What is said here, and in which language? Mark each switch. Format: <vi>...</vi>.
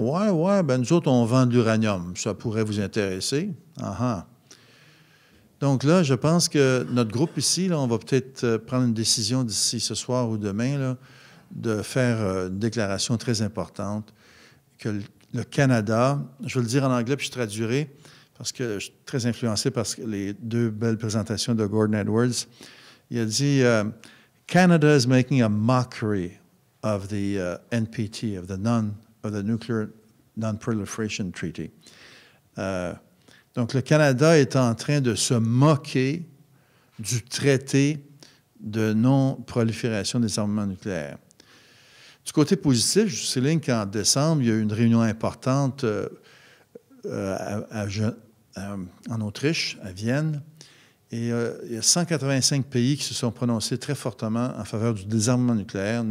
<fr>Ouais, ben nous autres, on vend de l'uranium. Ça pourrait vous intéresser. » Donc là, je pense que notre groupe ici, là, on va peut-être prendre une décision d'ici ce soir ou demain, là, de faire une déclaration très importante que le Canada, je vais le dire en anglais puis je traduirai, parce que je suis très influencé par les deux belles présentations de Gordon Edwards. Il a dit</fr> <en>Canada is making a mockery of the NPT, of the Nuclear Non-Proliferation Treaty.</en> <fr>Donc, le Canada est en train de se moquer du traité de non-prolifération des armements nucléaires. Du côté positif, je souligne qu'en décembre, il y a eu une réunion importante en Autriche, à Vienne, et il y a 185 pays qui se sont prononcés très fortement en faveur du désarmement nucléaire.</fr>